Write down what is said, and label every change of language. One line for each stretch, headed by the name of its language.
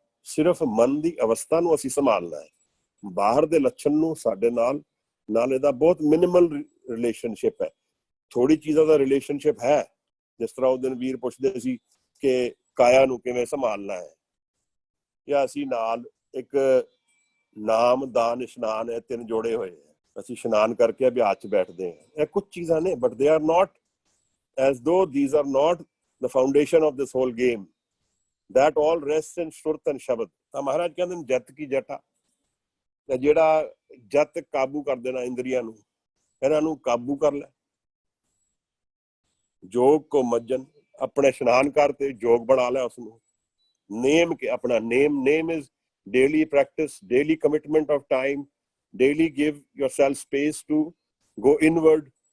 Punjabi: ਸਿਰਫ ਮਨ ਦੀ ਅਵਸਥਾ ਨੂੰ ਅਸੀਂ ਸੰਭਾਲਣਾ ਹੈ। ਬਾਹਰ ਦੇ ਲੱਛਣ ਨੂੰ ਸਾਡੇ ਨਾਲ ਇਹਦਾ ਬਹੁਤ ਮਿਨੀਮਲ ਰਿਲੇਸ਼ਨਸ਼ਿਪ ਹੈ। ਥੋੜੀ ਚੀਜ਼ਾਂ ਦਾ ਰਿਲੇਸ਼ਨਸ਼ਿਪ ਹੈ। ਜਿਸ ਤਰ੍ਹਾਂ ਉਹ ਦਿਨ ਵੀਰ ਪੁੱਛਦੇ ਸੀ ਕਿ ਕਾਇਆ ਨੂੰ ਕਿਵੇਂ ਸੰਭਾਲਣਾ ਹੈ, ਜਾਂ ਅਸੀਂ ਨਾਲ ਇੱਕ ਨਾਮ ਦਾਨ ਇਸ਼ਨਾਨ ਹੈ, 3 ਜੋੜੇ ਹੋਏ ਹੈ, ਅਸੀਂ ਇਸ਼ਨਾਨ ਕਰਕੇ ਅਭਿਆਸ 'ਚ ਬੈਠਦੇ ਹਾਂ। ਇਹ ਕੁਝ ਚੀਜ਼ਾਂ ਨੇ,
English: But they are not as though these are not the foundation of this whole game, that all rests in surat and shabad.
Punjabi: ਤਾਂ ਮਹਾਰਾਜ ਕਹਿੰਦੇ ਨੇ ਜਤ ਕੀ ਜਟਾ, ਜਿਹੜਾ ਜਤ ਕਾਬੂ ਕਰ ਦੇਣਾ ਇੰਦਰੀਆਂ ਨੂੰ, ਇਹਨਾਂ ਨੂੰ ਕਾਬੂ ਕਰ ਲੈ। ਜੋਗ ਕੋ ਮੱਜਨ, ਆਪਣੇ ਇਸ਼ਨਾਨ ਕਰ ਤੇ ਜੋਗ ਬਣਾ ਲਿਆ ਉਸਨੂੰ। ਨੇਮ ਕੇ ਆਪਣਾ
English: name is daily practice, daily commitment of time, daily give yourself space to go inward।